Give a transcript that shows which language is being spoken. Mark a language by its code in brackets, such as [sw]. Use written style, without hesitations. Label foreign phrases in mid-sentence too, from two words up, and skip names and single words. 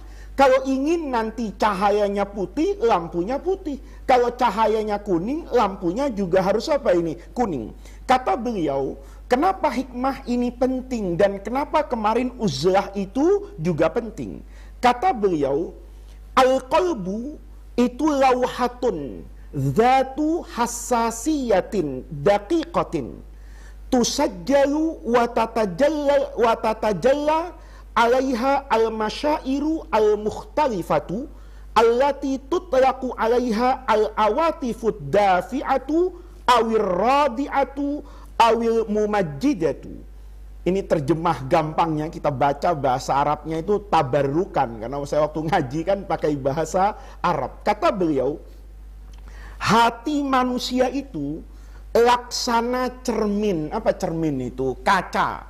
[id] Kalau ingin nanti cahayanya putih, lampunya putih. Kalau cahayanya kuning, lampunya juga harus apa ini? Kuning. Kata beliau, kenapa hikmah ini penting dan kenapa kemarin uzlah itu juga penting? Kata beliau, [ar] القلب itu لوحة ذات حساسية دقيقة تسجل وتتجلى عليها المشاعر المختلفة التي تطلق عليها العواطف الدافعة أو الرادعة أو الممجدة. [id] Ini terjemah gampangnya, kita baca bahasa Arabnya itu tabarrukan, karena saya waktu ngaji kan pakai bahasa Arab. Kata beliau, hati manusia itu laksana cermin. Apa cermin itu? Kaca.